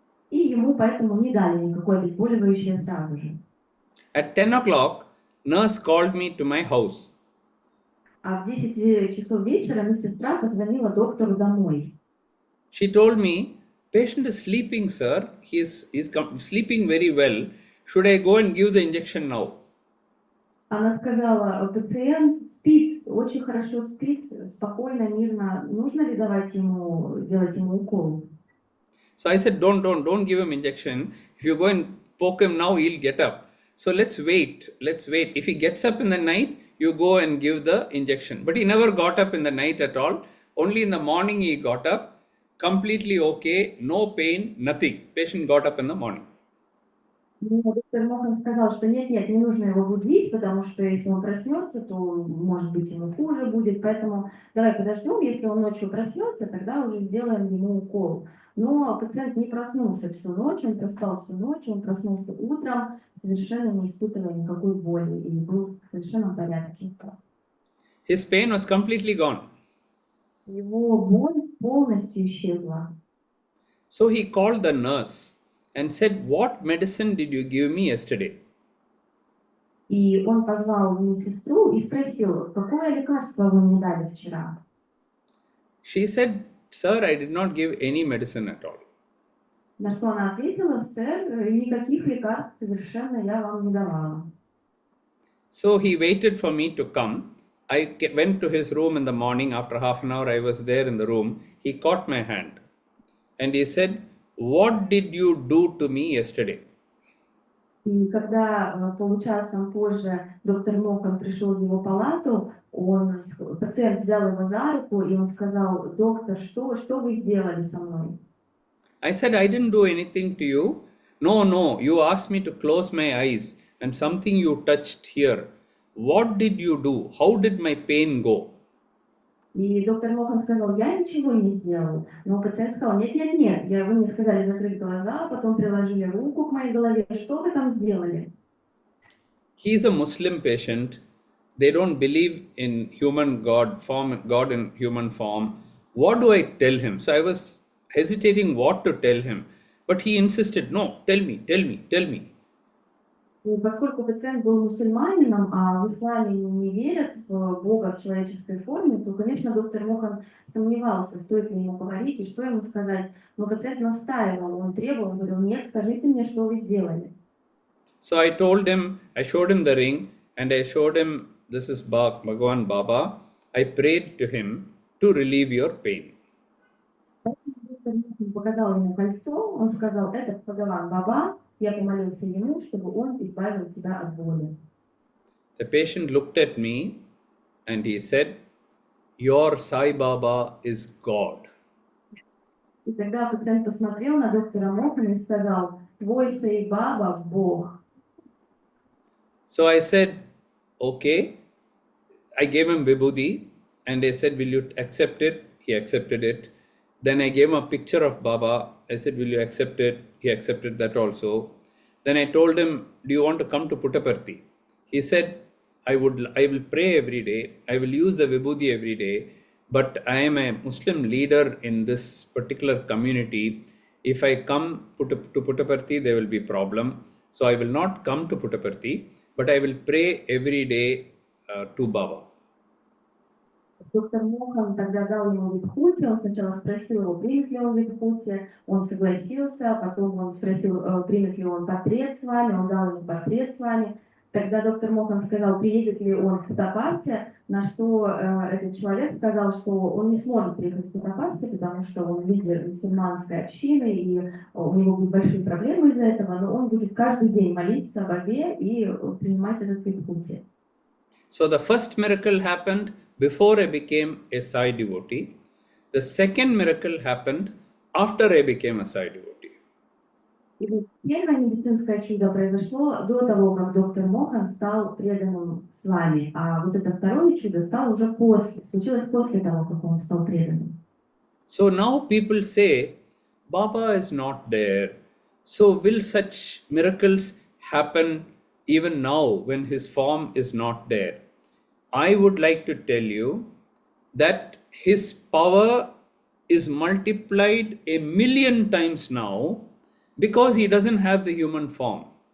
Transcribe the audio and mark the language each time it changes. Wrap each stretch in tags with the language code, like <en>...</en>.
<ru>И ему поэтому не дали никакое обезболивающее сразу же.</ru> <en>At 10 o'clock, nurse called me to my house.</en> <ru>А в 10 часов вечера медсестра позвонила доктору домой.</ru> <en>She told me, patient is sleeping, sir. He is sleeping very well. Should I go and give the injection now?</en> <ru>Она сказала, пациент спит, очень хорошо спит, спокойно, мирно. Нужно ли делать ему укол?</ru> <en>So I said, don't give him injection. If you go and poke him now, he'll get up. So let's wait. If he gets up in the night, you go and give the injection. But he never got up in the night at all. Only in the morning he got up, completely okay, no pain, nothing. Patient got up in the morning.</en> <ru>Доктор Мохан сказал, что нет, не нужно его будить, потому что если он проснется, то, может быть, ему хуже будет. Поэтому давай подождем, если он ночью проснется, тогда уже сделаем ему укол. Но пациент не проснулся всю ночь, он проспал всю ночь, он проснулся утром, совершенно не испытывая никакой боли и был в совершенном порядке.</ru> <en>His pain was completely gone.</en> <ru>Его боль полностью исчезла.</ru> <en>So he called the nurse and said, what medicine did you give me yesterday?</en> <ru>И он позвал медсестру и спросил, какое лекарство вы мне дали вчера?</ru> <en>She said, sir, I did not give any medicine at all.</en> <ru>На что она ответила, сэр, никаких лекарств совершенно я вам не давала.</ru> <en>So he waited for me to come. I went to his room in the morning. After half an hour, I was there in the room. He caught my hand and he said, what did you do to me yesterday?</en> <ru>И когда получасом позже доктор Мохан пришел в его палату, пациент взял его за руку, и он сказал, доктор, что вы сделали со мной?</ru> <en>I said, I didn't do anything to you. No, you asked me to close my eyes and something you touched here. What did you do? How did my pain go?</en> <ru>И доктор Мохан сказал, я ничего не сделал. Но пациент сказал, нет, вы мне сказали закрыть глаза, потом приложили руку к моей голове. Что вы там сделали?</ru> <en>He is a Muslim patient. They don't believe in God in human form. What do I tell him? So I was hesitating what to tell him. But he insisted, no, tell me.</en> <ru>И поскольку пациент был мусульманином, а в исламе не верят в Бога в человеческой форме, то, конечно, доктор Мохан сомневался, стоит ли ему говорить и что ему сказать. Но пациент настаивал, он требовал, он говорил, нет, скажите мне, что вы сделали.</ru> <en>So I showed him the ring and I showed him, this is Bhagavan Baba. I prayed to him to relieve your pain.</en> <ru>Доктор Мохан показал ему кольцо, он сказал, это Бхагаван Баба. Я помолился ему, чтобы он избавил тебя от боли.</ru> <en>The patient looked at me and he said, your Sai Baba is God.</en> <ru>И тогда пациент посмотрел на доктора Мохана и сказал, твой Саи Баба – Бог.</ru> <en>So I said, okay. I gave him vibhuti and I said, will you accept it? He accepted it. Then I gave him a picture of Baba. I said, will you accept it? He accepted that also. Then I told him, do you want to come to Puttaparthi? He said, I will pray every day. I will use the vibhuti every day. But I am a Muslim leader in this particular community. If I come to Puttaparthi, there will be problem. So I will not come to Puttaparthi, but I will pray every day to Baba.</en> <ru>Доктор Мохан тогда дал ему вибхути, он сначала спросил его, примет ли он вибхути, он согласился, потом он спросил, примет ли он портрет с вами, он дал ему портрет с вами. Тогда доктор Мохан сказал, приедет ли он в Puttaparthi, на что этот человек сказал, что он не сможет приехать в Puttaparthi, потому что он лидер мусульманской общины, и у него будут большие проблемы из-за этого, но он будет каждый день молиться Бабе и принимать этот вибхути.</ru> <en>So the first miracle happened before I became a Sai devotee. The second miracle happened after I became a Sai devotee.</en> <ru>И вот первое медицинское чудо произошло до того, как доктор Мохан стал преданным с вами, а вот это второе чудо случилось после того, как он стал преданным.</ru> <en>So now people say, Baba is not there. So will such miracles happen even now when his form is not there? I would like to tell you that his power is multiplied 1,000,000 times now because he doesn't have the human form.</en>